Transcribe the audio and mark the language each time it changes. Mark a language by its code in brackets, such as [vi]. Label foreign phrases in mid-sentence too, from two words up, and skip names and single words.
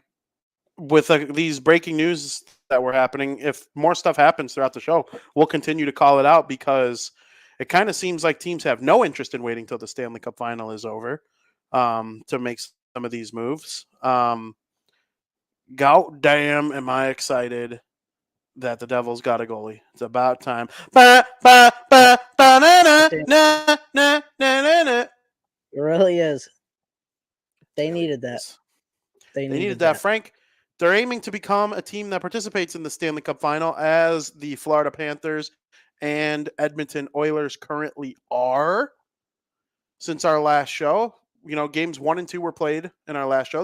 [en] With these breaking news that were happening, if more stuff happens throughout the show, we'll continue to call it out because it kind of seems like teams have no interest in waiting till the Stanley Cup final is over to make some of these moves. God damn, am I excited that the Devils got a goalie. It's about time. Ba, ba, Yeah, ba, ba, na, na, it na, na, na, na, na. really is. They It really needed that. is. They They needed needed that, that. Frank. They're aiming to become a team that participates in the Stanley Cup final as the Florida Panthers and Edmonton Oilers currently are. Since our last show, games 1 and 2 were played in our last show.